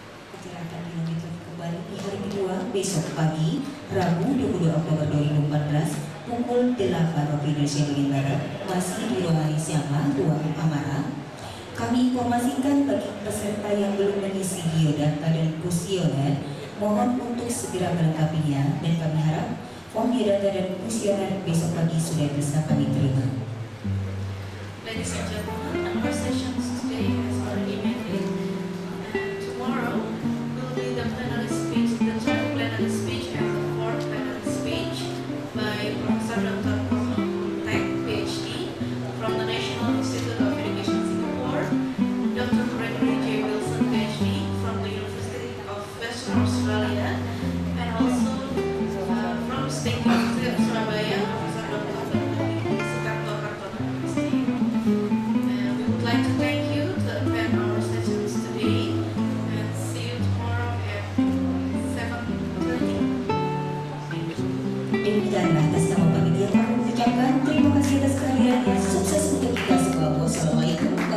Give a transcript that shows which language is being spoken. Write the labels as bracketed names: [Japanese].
[Indonesian] Acara akan dilanjutkan kembali di hari kedua besok pagi, Rabu 22 Oktober 2014 pukul 8 waktu Indonesia bagian Barat, masih di ruangan yang sama, ruang Amara. Kami informasikan bagi peserta yang belum mengisi biodata dan kuesioner, mohon untuk segera melengkapinya dan kami harap form biodata dan kuesioner besok pagi sudah bisa kami terima. [English] Ladies and gentlemen, our sessions today has already ended. Tomorrow will be the plenary speech, the third plenary speech and the fourth plenary speech by Professor Dr. Tek, PhD, from the National Institute of Education Singapore, Dr. Gregory J. Wilson, PhD, from the University of Western Australia, and also from State University of Surabaya, Professor Dr. Sukarto Kartono, PhD. We would like to thank you to attend our sessions today and see you tomorrow at 7:30. [Indonesian] Demikianlah atas nama panitia kami mengucapkan terima kasih atas kehadirannya. Sukses untuk kita semua. Wassalamualaikum